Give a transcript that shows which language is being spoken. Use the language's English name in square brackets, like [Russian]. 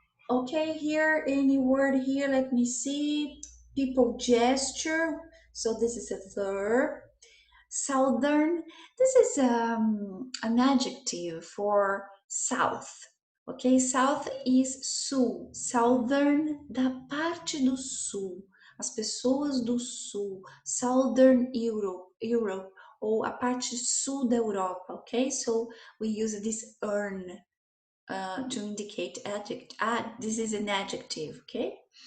[English] Okay, here, any word here, let me see. People gesture, so this is a verb. Southern, this is an adjective for south. [Portuguese] Ok, south is sul, southern da parte do sul, as pessoas do sul, [English] southern Europe, [Portuguese] ou a parte sul da Europa, ok? [English] So we use this earn to indicate adjective. This is an adjective, okay?